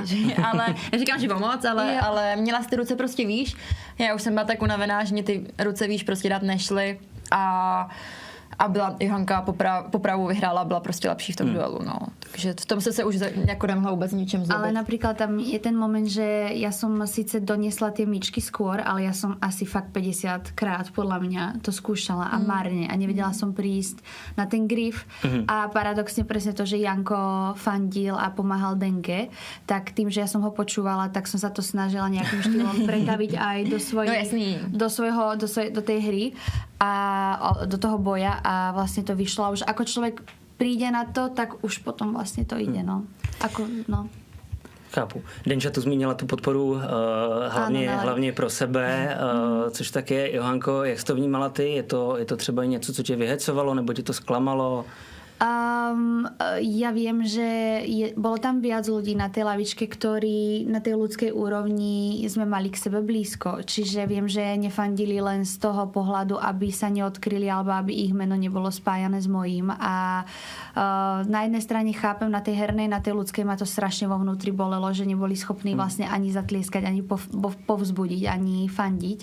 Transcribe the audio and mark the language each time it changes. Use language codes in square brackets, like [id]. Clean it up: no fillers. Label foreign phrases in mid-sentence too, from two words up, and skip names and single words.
[cs] Ale neříkám, že pomoc, ale měla ty ruce prostě výš. Já už jsem byla tak unavená, že mě ty ruce výš prostě dát nešly a byla Johanka popravu vyhrála, byla prostě lepší v tom duelu, no. Takže v tom se už jako nemohla vůbec ničem zlobit. [sk] Ale napríklad tam je ten moment, že ja som síce doniesla tie myčky skôr, ale ja som asi fakt 50 krát podľa mňa to skúšala a marne a nevedela som prísť na ten grif a paradoxne presne to, že Janko fandil a pomáhal Denke, tak tým, že ja som ho počúvala, tak som sa to snažila nejakým štýlom pretaviť aj do tej hry a do toho boja a vlastne to vyšlo a už ako človek príde na to, [cs] tak už potom vlastně to jde, no. Chápu. Denča tu zmínila tu podporu hlavně pro sebe, což tak je. Johanko, jak jsi to vnímala ty? Je to třeba něco, co tě vyhecovalo, nebo tě to zklamalo? [sk] Ja viem, že bolo tam viac ľudí na tej lavičke, ktorí na tej ľudskej úrovni sme mali k sebe blízko. Čiže viem, že nefandili len z toho pohľadu, aby sa neodkryli alebo aby ich meno nebolo spájané s mojím. A na jednej strane chápem, na tej hernej, na tej ľudskej ma to strašne vo vnútri bolelo, že neboli schopní vlastne ani zatlieskať, ani povzbudiť, ani fandiť.